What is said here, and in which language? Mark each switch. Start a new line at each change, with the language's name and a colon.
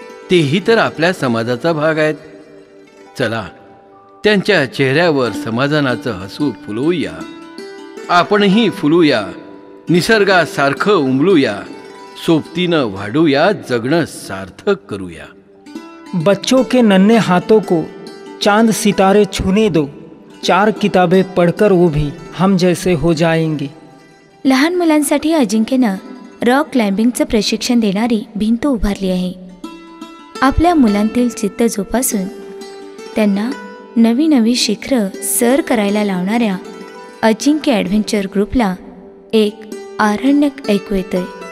Marathi: तेही तर आपल्या समाजाचा भाग आहेत. चला, त्यांच्या चेहऱ्यावर समाधानाचं हसू फुलवूया. आपणही फुलूया, निसर्गासारखं उमलूया, सोबतीनं वाढूया, जगणं सार्थक करूया.
Hindi: बच्चों के नन्हे हाथों को चांद सितारे छूने दो, 4 किताबें पढ़कर वो भी हम जैसे हो जाएंगे.
Marathi: लहान मुलांसाठी अजिंक्यनं रॉक क्लाइम्बिंगचं प्रशिक्षण देणारी भिंत उभारली आहे. आपल्या मुलांतील जिद्द जोपासून त्यांना नवी नवी शिखरं सर करायला लावणाऱ्या अजिंक्य ॲडव्हेंचर ग्रुपला एक आरण्यक ऐकू येतंय.